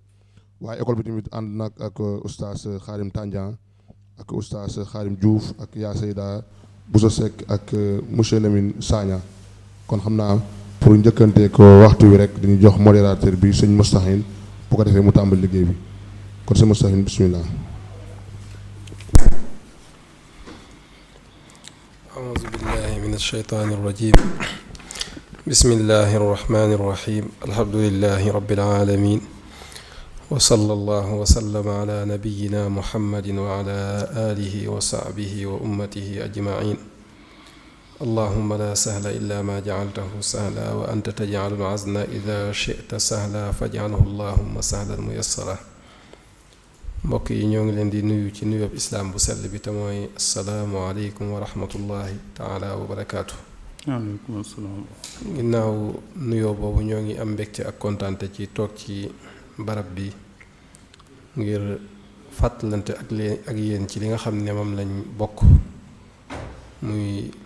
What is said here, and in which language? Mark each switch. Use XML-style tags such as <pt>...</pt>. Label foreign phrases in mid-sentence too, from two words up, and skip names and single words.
<wo>waaye école bi tamit ànd nag ak oustaz Khadim Tandian ak oustaz Khadim Diouf ak yaa Seyda Bousso Seck ak monsieur Lamine Sagna kon xam naa pour njëkkante ko waxtu wi rek dañuy jox modérateur bi sëñ Moustahine bu ko defee mu tàmbali liggéey bi kon sëñ Moustahine bismillah.</wo> <ar>أعوذ بالله من الشيطان الرجيم بسم الله الرحمن الرحيم الحمد لله رب العالمين وصلى الله وسلم على نبينا محمد وعلى آله وصحبه وأمته أجمعين اللهم لا سهل إلا ما جعلته سهلا وأنت تجعل العزن إذا شئت سهلا فاجعله اللهم سهلا ميسرا</ar> <wo>mbokk yi ñoo ngi leen di nuyu ci nuyoob islaam bu sell bi te mooy</wo> <ar>السلام عليكم ورحمة الله تعالى وبركاته. وعليكم السلام.</ar> <wo>ginnaaw nuyoo boobu ñoo ngi am mbégte ak kontaante ci toog ci barab bi ngir fàttalante ak yéen ci li nga xam ne moom lañ bokk muy lu</wo>